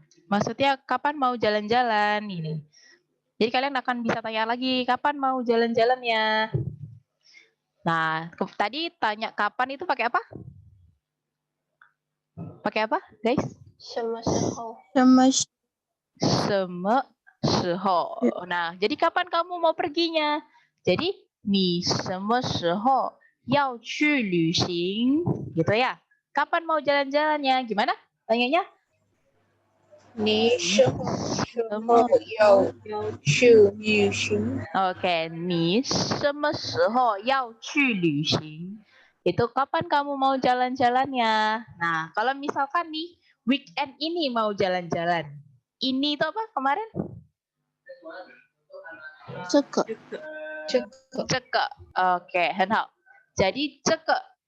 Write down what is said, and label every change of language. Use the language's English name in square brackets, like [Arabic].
[Indonesian] Maksudnya kapan mau jalan-jalan ini. Jadi kalian akan bisa tanya lagi kapan mau jalan-jalannya. Nah, tadi tanya kapan itu pakai apa? Pakai apa, guys? [Chinese] 什么时候？什么时候? [Indonesian] Nah, jadi kapan kamu mau perginya? Jadi, [Chinese] 你什么时候要去旅行? [Indonesian] Gitu ya. Kapan mau jalan-jalannya? Gimana? Tanyanya? [Chinese] 你什么时候要去旅行？ Oke, 你什么时候要去旅行? [Indonesian] Itu kapan kamu mau jalan-jalannya? Nah, kalau misalkan nih weekend ini mau jalan-jalan. Ini itu apa kemarin? [Chinese] 这个 [Indonesian] Ceke. Oke, [Chinese] 很好. [Indonesian] Jadi ceke.